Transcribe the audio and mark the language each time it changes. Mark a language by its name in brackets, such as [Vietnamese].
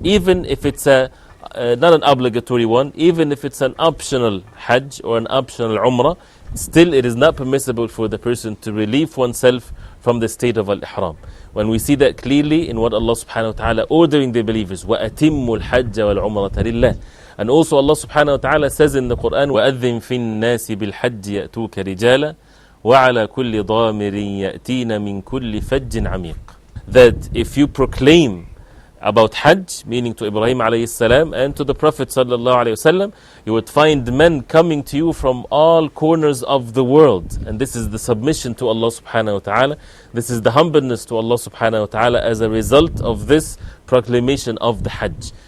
[English] Even if it's not an obligatory one, even if it's an optional Hajj or an optional Umrah, still it is not permissible for the person to relieve oneself from the state of al-ihram. When we see that clearly in what Allah subhanahu wa ta'ala ordering the believers, [Arabic] وَأَتِمُّ الْحَجَّ وَالْعُمْرَةَ لِلَّهِ. [English] And also Allah subhanahu wa ta'ala says in the Quran, [Arabic] وَأَذِّن فِي النَّاسِ بِالْحَجِّ يَأْتُوكَ رِجَالًا وَعَلَى كُلِّ ضَامِرٍ يَأْتِينَ مِنْ كُلِّ فَجٍّ عَمِيقٍ. [English] That if you proclaim about Hajj, meaning to Ibrahim alayhi salam and to the Prophet sallallahu alayhi wasallam, you would find men coming to you from all corners of the world. And this is the submission to Allah subhanahu wa ta'ala. This is the humbleness to Allah subhanahu wa ta'ala as a result of this proclamation of the Hajj.